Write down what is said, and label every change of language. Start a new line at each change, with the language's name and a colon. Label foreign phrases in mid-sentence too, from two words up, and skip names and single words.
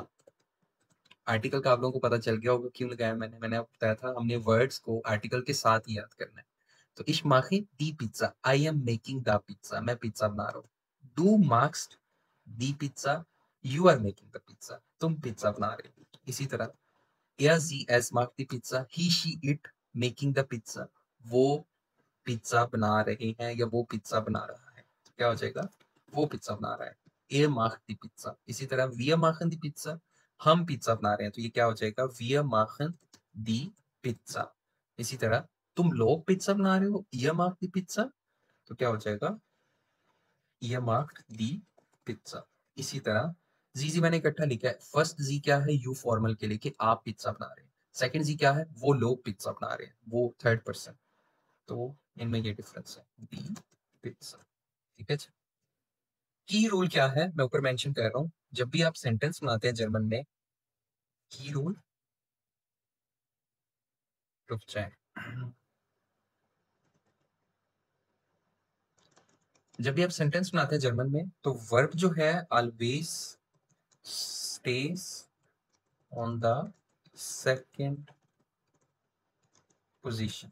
Hindi: आर्टिकल का आप लोगों को पता चल गया होगा क्यों लगाया मैंने आपको बताया था हमने वर्ड्स को आर्टिकल के साथ ही याद करना है। तो
German: Ich mache die Pizza,
English: I am making the pizza,
Hindi: मैं पिज्जा बना रहा हूँ।
German: Du machst die Pizza,
English: You are making the pizza,
Hindi: तुम पिज्जा बना रहे हो। इसी तरह
German: er sie es macht die Pizza,
English: he she it making the pizza,
Hindi: वो पिज्जा बना रहे हैं या वो पिज्जा बना रहा है। तो क्या हो जाएगा? वो पिज्जा बना रहा है।
German: Er macht die Pizza।
Hindi: इसी तरह
German: wir machen die Pizza,
Hindi: हम पिज्जा बना रहे हैं तो ये क्या हो जाएगा?
German: Wir machen die Pizza।
Hindi: इसी तरह तुम लोग पिज्जा बना रहे हो,
German: ihr macht die Pizza,
Hindi: तो क्या हो जाएगा?
German: ihr macht die Pizza।
Hindi: इसी तरह जी मैंने इकट्ठा लिखा है। फर्स्ट जी क्या है?
English: you formal
Hindi: के लिए कि आप पिज्जा बना रहे हैं। सेकंड जी क्या है? वो लोग पिज्जा बना रहे हैं, वो
English: third person.
Hindi: तो इनमें ये डिफरेंस है।
German: die Pizza.
Hindi: ठीक है जी?
English: key rule
Hindi: क्या है मैं ऊपर मेंशन कर रहा हूँ, जब भी आप सेंटेंस बनाते हैं जर्मन में,
English: key rule,
Hindi: रुक जाए, जब भी आप सेंटेंस बनाते हैं जर्मन में तो वर्ब जो है
English: always stays on the second position.